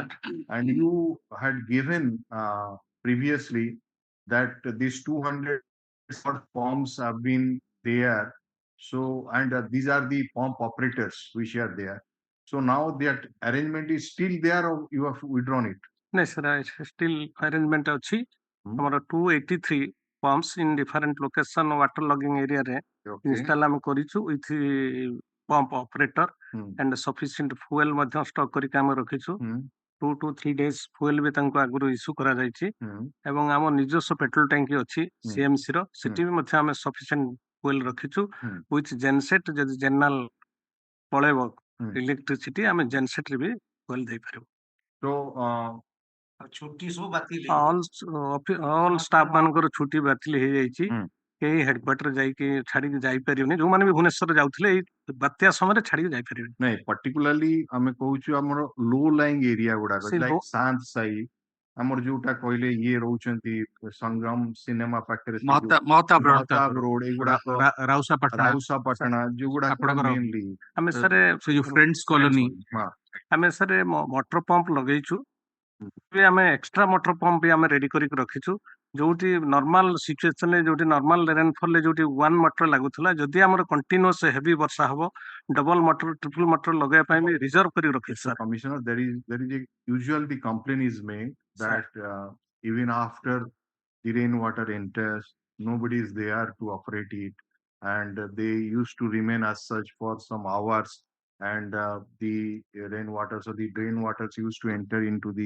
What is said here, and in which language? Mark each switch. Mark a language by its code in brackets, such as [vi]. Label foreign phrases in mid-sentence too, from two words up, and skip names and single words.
[en] And you had given previously that these 200 pumps have been there. So, and these are the pump operators which are there. So now that arrangement is still there or you have withdrawn it? No, sir, still arrangement [or] ଅଛି ଆମର 283 [en] pumps in different location water logging area [or] रे install ଆମେ କରିଛୁ [en] with pump operator and sufficient fuel [or] ମଧ୍ୟ stock କରିକି ଆମେ ରଖିଛୁ [en] 2 to 3 days fuel [or] ବି ତାଙ୍କୁ ଆଗରୁ issue କରାଯାଇଛି ଏବଂ ଆମ ନିଜସ୍ୱ petrol ଟାଙ୍କି ଅଛି CMC ର ସେଠି ବି ମଧ୍ୟ ଆମେ [en] sufficient fuel [or] ରଖିଛୁ [en] with genset [or] ଯଦି general ପଳେଇବ ଇଲେକ୍ଟ୍ରିସିଟି ଆମେ ଜେନସେଟ୍ ରେ ବି fuel ଦେଇପାରିବୁ। [en] So, [or] ଛୁଟି ସବୁ ବାତିଲ [en] All staff [or] ମାନଙ୍କର ଛୁଟି ବାତିଲ ହେଇଯାଇଛି। କେହି ହେଡକ୍ୱାର୍ଟର ଯାଇକି ଛାଡିକି ଯାଇପାରିବେନି, ଯୋଉମାନେ ବି ଭୁବନେଶ୍ୱର ଯାଉଥିଲେ ଏଇ ବାତ୍ୟା ସମୟରେ ଛାଡିକି ଯାଇପାରିବେନି। ନାଇଁ particularly ଆମେ କହୁଛୁ ଆମର [en] low lying area [or] ଗୁଡାକ ସେ like ଶାନ୍ତ ସାହି ଆମର ଯୋଉଟା କହିଲେ ଇଏ ରହୁଛନ୍ତି ସଂଗ୍ରାମ ସିନେମା ପାଖରେ ମହତାବ ରୋଡ ଏଗୁଡାକ ରାଉସାପାଟଣା ଯୋଉଗୁଡାକ mainly ଆମେ ସାର୍ ସେ ଯୋଉ ଫ୍ରେଣ୍ଡସ୍ କଲୋନୀ ଆମେ ସାର୍ [en] motor pump [or] ଲଗେଇଛୁ। ଆମେ [en] extra motor pump [or] ବି ଆମେ ରେଡି କରିକି ରଖିଛୁ, ଯୋଉଠି [en] normal situationରେ [or] ଯୋଉଠି [en] normal rainfallରେ [or] ଯୋଉଠି [en] one motor [or] ଲାଗୁଥିଲା, ଯଦି ଆମର [en] continuous heavy [or] ବର୍ଷା ହବ [en] double motor triple motor [or] ଲଗେଇବା ପାଇଁ ବି ରିଜର୍ଭ କରି ରଖିଛୁ ସାର୍। [en] Commissioner, there is a usual the complaint is made that even after the rainwater enters, nobody is there to operate it, and they used to remain as such for some hours, and the rainwater, so the drain waters used to enter into the.